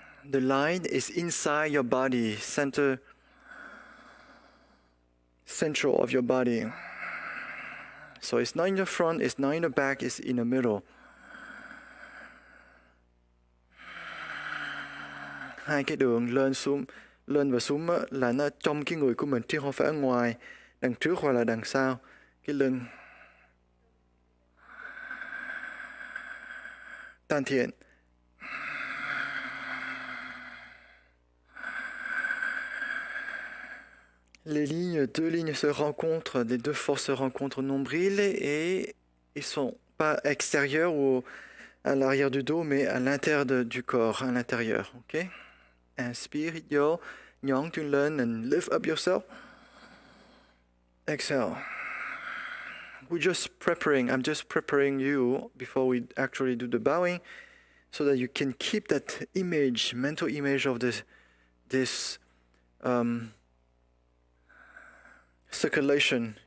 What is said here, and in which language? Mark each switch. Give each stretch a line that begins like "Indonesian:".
English: The line is inside your body, central of your body. So it's not in the front, it's not in the back, it's in the middle.
Vietnamese: Hai cái đường lên và xuống là nó trong cái người của mình chứ không phải ở ngoài, đằng trước hoặc là đằng sau cái lưng. Tan thiện.
French: Deux lignes se rencontrent, les deux forces se rencontrent au nombril et ils sont pas extérieurs ou à l'arrière du dos, mais à l'intérieur du corps, à l'intérieur.
English: Ok?
French: Inspire,
English: yo,
Vietnamese: nhón chân lên
English: and lift up yourself. Exhale. I'm just preparing you before we actually do the bowing, so that you can keep that image, mental image of this circulation.